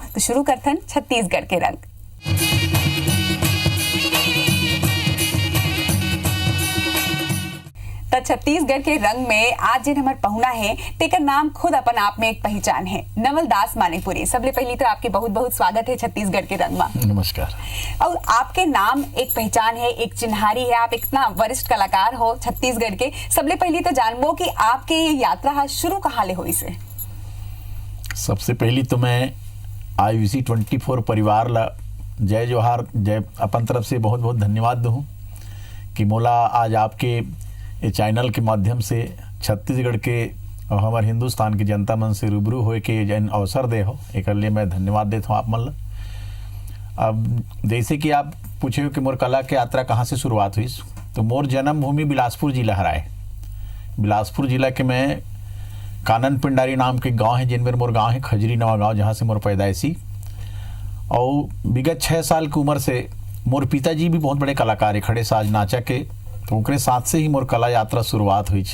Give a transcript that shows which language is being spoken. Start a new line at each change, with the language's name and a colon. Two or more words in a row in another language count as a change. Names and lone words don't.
Chhattisgarhi: तो शुरू करथन छत्तीसगढ़ के रंग। तो छत्तीसगढ़ के रंग में आज जिन हमार पहुना है तेकर नाम खुद अपन आप में एक पहचान है, नवलदास मानिकपुरी। सबले पहली तो आपके बहुत बहुत स्वागत है छत्तीसगढ़ के रंग में। नमस्कार। और आपके नाम एक पहचान है, एक चिन्हारी है। आप इतना वरिष्ठ कलाकार हो छत्तीसगढ़ के। सबले पहली तो जानबो कि आपके ये यात्रा शुरू कहाँ ले हुई से? सबसे पहली तो मैं IVC 24 परिवार ला जय जोहार, जय अपन तरफ से बहुत बहुत धन्यवाद दूँ कि मोला आज आपके ये चैनल के माध्यम से छत्तीसगढ़ के और हमारे हिंदुस्तान की जनता मन से रूबरू होए के जन अवसर दे हो, एक लिए मैं धन्यवाद देता हूँ आप मन ला। अब जैसे कि आप पूछे हो कि मोर कला के यात्रा कहाँ से शुरुआत हुई, तो मोर जन्मभूमि बिलासपुर जिला हराए। बिलासपुर जिला के मैं कानन पिंडारी नाम के गांव है, जिनमें मोर गांव है खजरी नवा गांव, जहाँ से मोर पैदाइशी। और विगत 6 साल की उम्र से मोर पिताजी भी बहुत बड़े कलाकार है, खड़े साज नाचा के, तो उनके साथ से ही मोर कला यात्रा शुरुआत हुई।